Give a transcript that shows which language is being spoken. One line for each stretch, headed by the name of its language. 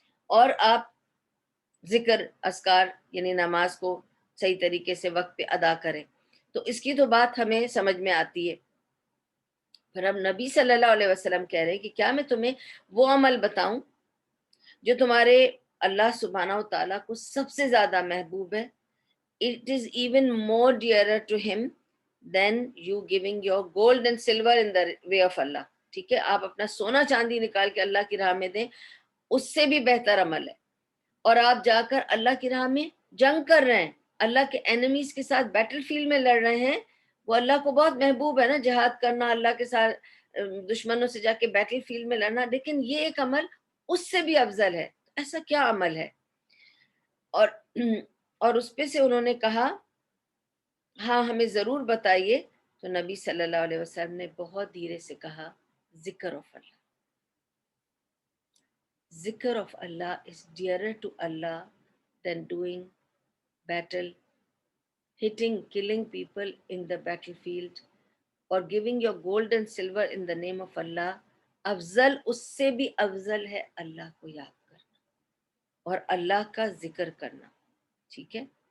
Urdu: اور آپ ذکر اذکار یعنی نماز کو صحیح طریقے سے وقت پہ ادا کریں. تو اس کی تو بات ہمیں سمجھ میں آتی ہے. پھر اب نبی صلی اللہ علیہ وسلم کہہ رہے ہیں کہ کیا میں تمہیں وہ عمل بتاؤں جو تمہارے اللہ سبحانہ و تعالیٰ کو سب سے زیادہ محبوب ہے.
English: It is even more dearer to him than you giving your gold and silver in the way of Allah.
Urdu: ٹھیک ہے. آپ اپنا سونا چاندی نکال کے اللہ کی راہ میں دیں، اس سے بھی بہتر عمل ہے. اور آپ جا کر اللہ کی راہ میں جنگ کر رہے ہیں، اللہ کے اینیمیز کے ساتھ بیٹل فیلڈ میں لڑ رہے ہیں، وہ اللہ کو بہت محبوب ہے نا، جہاد کرنا، اللہ کے ساتھ دشمنوں سے جا کے بیٹل فیلڈ میں لڑنا، لیکن یہ ایک عمل اس سے بھی افضل ہے، ایسا کیا عمل ہے؟ اور اس پہ سے انہوں نے کہا ہاں ہمیں ضرور بتائیے. تو نبی صلی اللہ علیہ وسلم نے بہت دھیرے سے کہا ذکر آف اللہ.
English: ذکر آف اللہ is dearer to Allah than doing battle, hitting, killing people in the battlefield or giving your gold and silver in the name of Allah.
Urdu: افضل، اس سے بھی افضل ہے اللہ کو یاد کرنا اور اللہ کا ذکر کرنا. ٹھیک ہے.